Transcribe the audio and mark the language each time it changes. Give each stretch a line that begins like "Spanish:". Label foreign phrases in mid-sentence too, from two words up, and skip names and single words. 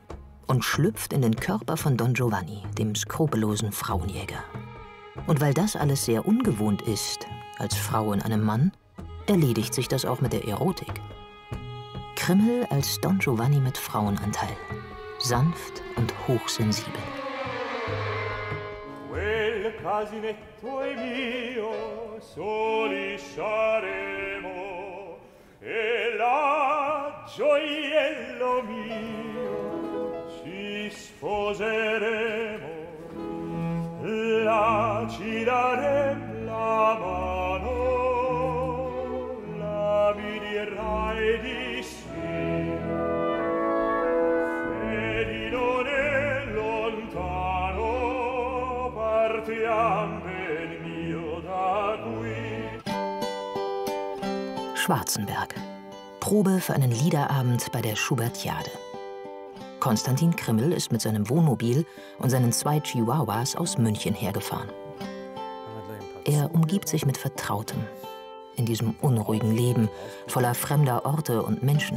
German: Und schlüpft in den Körper von Don Giovanni, dem skrupellosen Frauenjäger. Und weil das alles sehr ungewohnt ist, als Frau in einem Mann, erledigt sich das auch mit der Erotik. Krimmel als Don Giovanni mit Frauenanteil. Sanft und hochsensibel.
Italian: Quel casinetto è mio, soli saremo, e la gioiello mio, ci sposeremo, la ci darem la mano, la mi dirai di sì, vedi non è lontano, partiam ben mio da qui.
German: Schwarzenberg. Probe für einen Liederabend bei der Schubertiade. Konstantin Krimmel ist mit seinem Wohnmobil und seinen 2 Chihuahuas aus München hergefahren. Er umgibt sich mit Vertrautem in diesem unruhigen Leben voller fremder Orte und Menschen.